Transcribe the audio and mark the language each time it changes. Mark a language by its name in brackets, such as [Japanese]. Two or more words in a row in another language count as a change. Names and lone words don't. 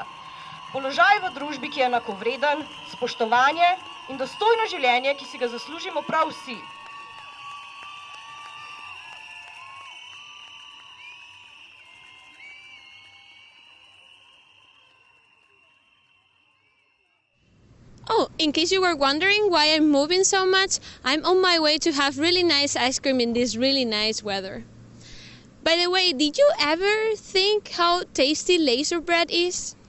[Slovenian] Položaj v družbi, ki je enakovreden, spoštovanje in dostojno življenje, ki si ga zaslužimo prav vsi. [English] Oh, in case you were wondering why I'm moving so much, I'm on my way to have really nice ice cream in this really nice weather. By the way, did you ever think how tasty laser bread is?